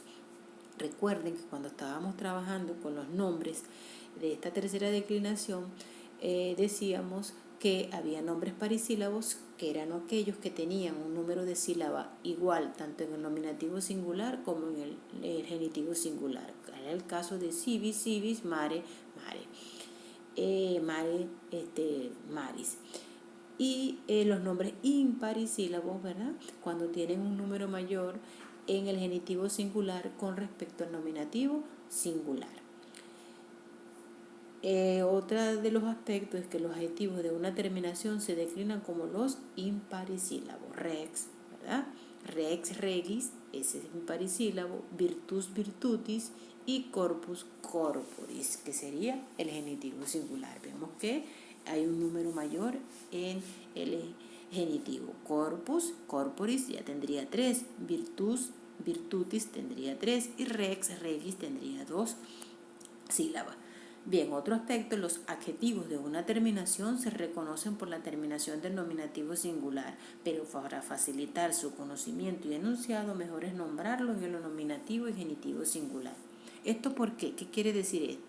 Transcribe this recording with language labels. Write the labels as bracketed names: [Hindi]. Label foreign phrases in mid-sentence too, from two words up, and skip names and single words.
[Spanish] Recuerden que cuando estábamos trabajando con los nombres de esta tercera declinación, decíamos que había nombres parisílabos que eran aquellos que tenían un número de sílaba igual tanto en el nominativo singular como en el genitivo singular. Era el caso de [Latin] civis, civis, mare, mare, mare, maris. [Spanish] Y los nombres imparisílabos, ¿verdad? Cuando tienen un número mayor en el genitivo singular con respecto al nominativo singular. Otra de los aspectos es que los adjetivos de una terminación se declinan como los imparisílabos. [Latin] Rex, ¿verdad? Rex, regis, [Spanish] ese es imparisílabo, [Latin] virtus, virtutis y corpus, corporis, [Spanish] que sería el genitivo singular. Vemos que hay un número mayor en el genitivo. [Latin] Corpus, corporis [Spanish] ya tendría 3, [Latin] virtus, virtutis [Spanish] tendría 3 y [Latin] rex, regis [Spanish] tendría 2 sílabas. Bien, otro aspecto, los adjetivos de una terminación se reconocen por la terminación del nominativo singular, pero para facilitar su conocimiento y enunciado, mejor es nombrarlos en el nominativo y genitivo singular. ¿Esto por qué? ¿Qué quiere decir esto?